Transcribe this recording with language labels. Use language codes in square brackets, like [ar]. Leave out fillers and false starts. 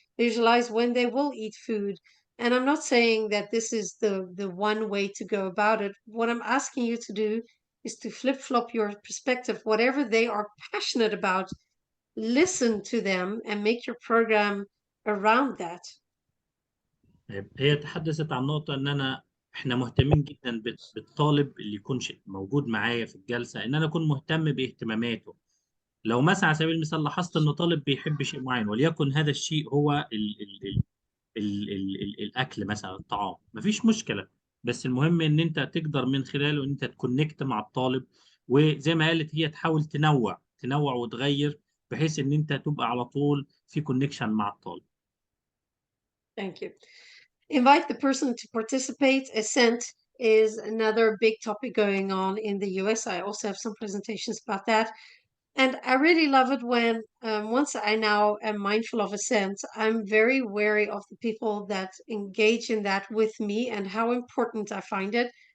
[en] Visualize when they will eat food. And I'm not saying that this is the one way to go about it. What I'm asking you to do is to flip-flop your perspective. Whatever they are passionate about, listen to them and make your program around that. [ar] هي تحدثت عن نقطة ان انا احنا مهتمين جدا بالطالب اللي يكون موجود معايا في الجلسه، ان انا اكون مهتم باهتماماته. لو مثلا على سبيل المثال لاحظت ان طالب بيحب شيء معين، وليكن هذا الشيء هو ال الاكل مثلا، الطعام، مفيش مشكله. بس المهم ان انت تقدر من خلاله ان انت تكونكت مع الطالب، وزي ما قالت هي تحاول تنوع وتغير، بحيث ان انت تبقى على طول في كونكشن مع الطالب. [en] Thank you. Invite the person to participate. Assent is another big topic going on in the US. I also have some presentations about that. And I really love it when, once I now am mindful of assent, I'm very wary of the people that engage in that with me and how important I find it.